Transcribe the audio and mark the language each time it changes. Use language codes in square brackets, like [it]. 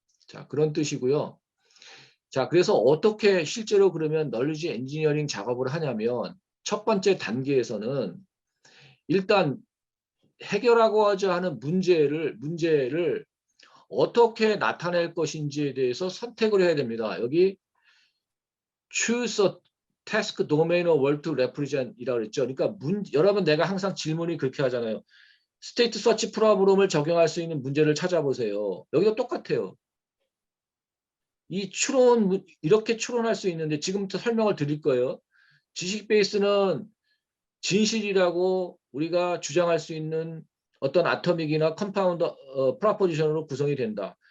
[ko] 자, 그런 뜻이고요. 자, 그래서 어떻게 실제로 그러면 널리지 엔지니어링 작업을 하냐면 첫 번째 단계에서는 일단 해결하고자 하는 문제를 어떻게 나타낼 것인지에 대해서 선택을 해야 됩니다. 여기 [en] choose a task domain or word to represent [ko] 이라고 그랬죠. 그러니까 여러분 내가 항상 질문이 그렇게 하잖아요. 스테이트 서치 프로그램을 적용할 수 있는 문제를 찾아보세요. 여기도 똑같아요. 이 추론 이렇게 추론할 수 있는데 지금부터 설명을 드릴 거예요. 지식 베이스는 진실이라고 우리가 주장할 수 있는 어떤 아토믹이나 컴파운드 프로포지션으로 구성이 된다.